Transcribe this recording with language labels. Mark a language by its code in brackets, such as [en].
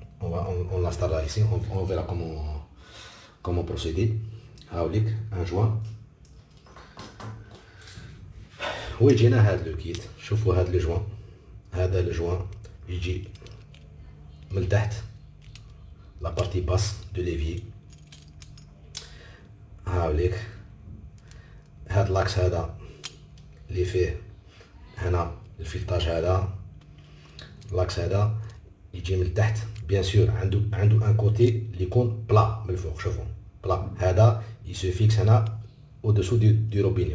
[fr] On l'installera ici, on verra comment procéder. Un joint. [ar] ويجينا هذا لو كيت. شوفوا هذا الجوان. هذا الجوان يجي من تحت [fr] la partie basse de l'évier. [ar] هاوليك هذا لاكس هذا اللي فيه هنا الفلتاج هذا لاكس هذا يجي من تحت. [fr] Bien sûr, [ar] عنده [fr] un côté [ar] اللي يكون plat من الفوق. شوفوا plat. هذا [fr] il se fixe [ar] هنا [fr] au-dessous du robinet.